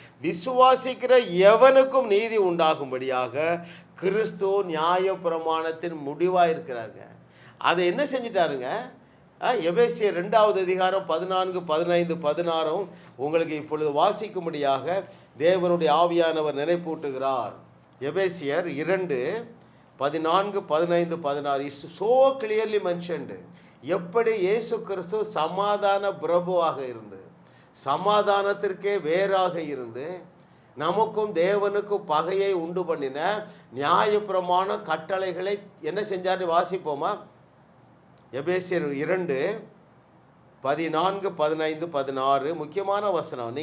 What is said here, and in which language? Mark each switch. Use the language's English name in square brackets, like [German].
[Tamil] விசுவாசிக்கிற எவனுக்கும் நீதி உண்டாகும்படியாக கிறிஸ்து நியாய பிரமாணத்தின் முடிவாக இருக்கிறாருங்க. அதை என்ன செஞ்சிட்டாருங்க? எபேசியர் 2வது அதிகாரம் 14, 15, 16 உங்களுக்கு இப்பொழுது வாசிக்கும்படியாக தேவனுடைய ஆவியானவர் நினைப்பூட்டுகிறார். [English] எபேசியர் 2, 14, 15, 16 is so clearly mentioned. [Tamil] எப்படி இயேசு கிறிஸ்து சமாதான பிரபுவாக இருந்து, சமாதானத்திற்கே வேறாக இருந்து, நமக்கும் தேவனுக்கும் பகையை உண்டு பண்ணின நியாயப்பிரமாண கட்டளைகளை என்ன செஞ்சார்னு வாசிப்போமா? எபேசியர் 2, 14, 15, 16 முக்கியமான வசனம்.